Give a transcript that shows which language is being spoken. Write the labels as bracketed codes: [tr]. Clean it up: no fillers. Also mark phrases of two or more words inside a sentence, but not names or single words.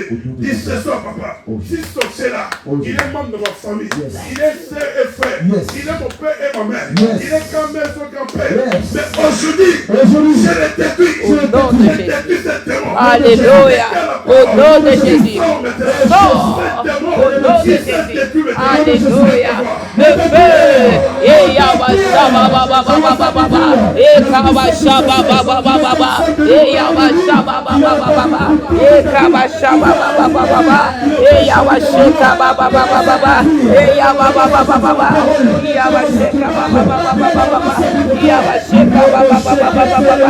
[fr] Dis ce soir, papa, si ce sorcier-là, il est membre de ma famille, il est sœur et frère, il est mon père et ma mère, il est grand-mère et son grand-père. Mais aujourd'hui, je le détruis. Au nom de Jésus. Alléluia. Au nom de Jésus. Sors. Au nom de Jésus. Alléluia. Le feu. Et Yabasha Baba Baba Baba. Et Kabasha Baba Baba Baba. Et Yabasha Baba Baba Baba. Et Kabasha Baba Baba Baba. Et Yabasheka Baba Baba Baba. Et Yababa Baba Baba. Yabasheka Baba Baba Baba. Yabasheka Baba Baba Baba.